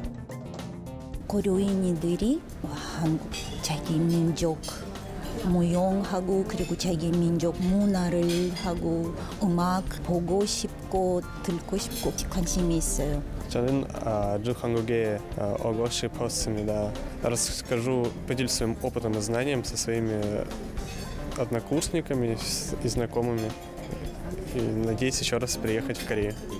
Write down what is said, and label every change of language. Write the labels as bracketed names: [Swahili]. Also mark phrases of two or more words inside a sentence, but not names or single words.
[Korean] 고려인들이 자기 민족 무용하고 그리고 자기 민족 문화를 하고 음악 보고 싶고 듣고 싶고 관심이 있어요. 저는 한국의 어거시 포스입니다. [Russian] расскажу, поделюсь своим опытом и знанием со своими однокурсниками и знакомыми. И надеюсь еще раз приехать в Корею.